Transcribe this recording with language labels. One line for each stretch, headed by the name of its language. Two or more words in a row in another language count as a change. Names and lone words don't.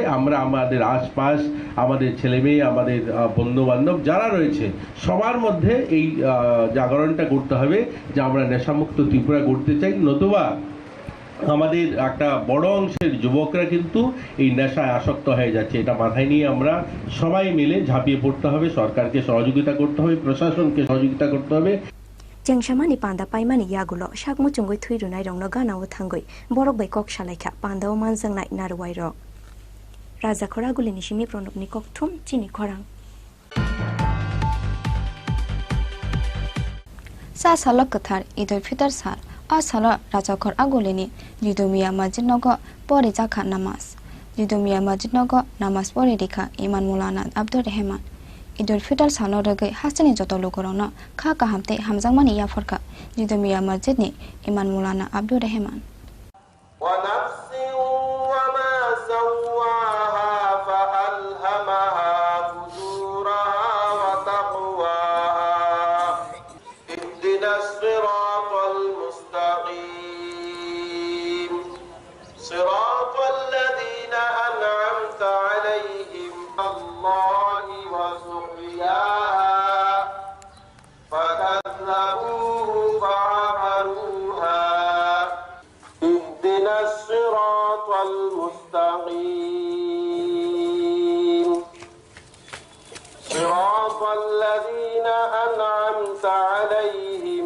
Bangla: আমরা আমাদের আশপাশ, আমাদের ছেলে মেয়ে, আমাদের বন্ধু বান্ধব যারা রয়েছে সবার মধ্যে এই জাগরণটা করতে হবে যে আমরা নেশামুক্ত ত্রিপুরা করতে চাই, নতুবা আমাদের একটা বড় অংশের যুবকরা কিন্তু এই নেশায় আসক্ত হয়ে যাচ্ছে। এটা মাথায় নিয়ে আমরা সবাই মিলে ঝাঁপিয়ে পড়তে হবে, সরকারকে সহযোগিতা করতে হবে, প্রশাসনকে সহযোগিতা করতে হবে।
Kok Borok: Jengsamani panda paimani yagulo shakmu chungoi thuirunai rongno ganawo thangoi borok bai kok salaikha pandaw manjangnai narwai rok raja khora gulini simi pronobni kok thum chini khorang sa salok kathar idul fitr sal a sala raja khor agulini jidumiya masjid nogo pori jakha namaz jidumiya masjid nogo namaz pori dikha iman mulana abdur rahman Idul Fitr salo rogai hasani joto lokorona kha kahamte hamjangmani ya forka jidumiya masjid ni iman mulana abdur rahman
Arabic: ونفس وما سواها فألهمها فجورها وتقواها اهدنا الصراط المستقيم صراط الذين أنعمت عليهم الله و فكذبوه فعقروها اهدنا الصراط المستقيم صراط الذين أنعمت عليهم